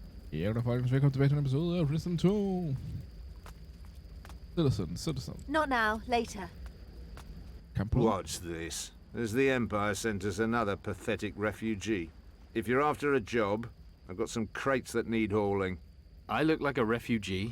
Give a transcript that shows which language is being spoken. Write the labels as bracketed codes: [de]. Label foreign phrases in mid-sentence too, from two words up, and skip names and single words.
[da] Ja, goddag folkens, velkommen tilbage til en episode af Resident 2. [en] Citizen. Not now, later. What's this? Has the Empire sent us another pathetic refugee? If you're after a job, I've got some crates that need hauling. I look like a refugee.